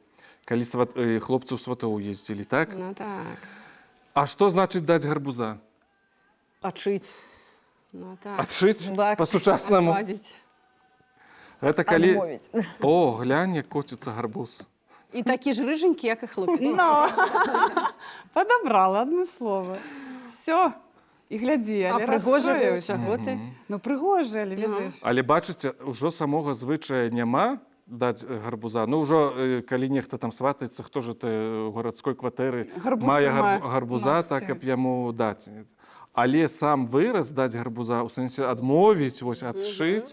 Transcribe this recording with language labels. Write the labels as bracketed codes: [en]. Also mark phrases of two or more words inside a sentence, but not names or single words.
[be] Калі хлопцы ў сватоў ездзілі, так? Ну так. А што значыць даць гарбуза? Адшыць. Ну так. Адшыць? Так. Па-сучаснаму? Адладзіць. Гэта калі... Адмовіць. О, глянь, як коціцца гарбуз. І такі ж рыженькі, як і хлопец. Ну, [ru] подобрала одно слово. Все. [be] І глядзі, А але прыгожа быў, расстроіўся. чаго ты? Ну, прыгожа, але ведаеш. Але бачыце, ўжо самога звычая няма даць гарбуза. Ну, ўжо, калі нехта там сватаецца, хто ж ты ў гарадской кватэры Гарбуз мае трымае гарбуза, ногці. так, каб яму даць. Але сам выраз даць гарбуза, у сэнсе адмовіць, вось, адшыць,